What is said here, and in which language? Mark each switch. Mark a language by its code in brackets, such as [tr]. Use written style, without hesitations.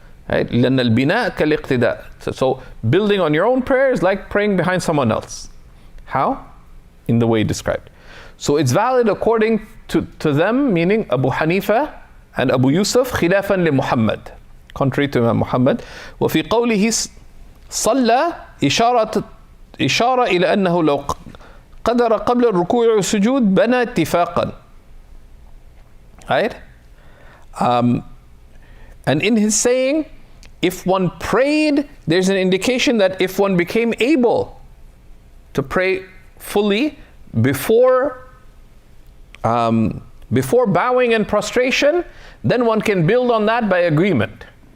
[en] Right? [ar] لأن البناء كالاقتداء. [en] So building on your own prayer is like praying behind someone else. How? In the way described. So it's valid according to them, meaning Abu Hanifa and Abu Yusuf, [ar] خلافا لمحمد, [en] contrary to Imam Muhammad. [ar] وفي قوله صلى إشارة إلى أنه لو قدر قبل الركوع والسجود بنى اتفاقا. [en] Right? And in his saying, if one prayed, there's an indication that if one became able to pray fully before bowing and prostration, then one can build on that by agreement.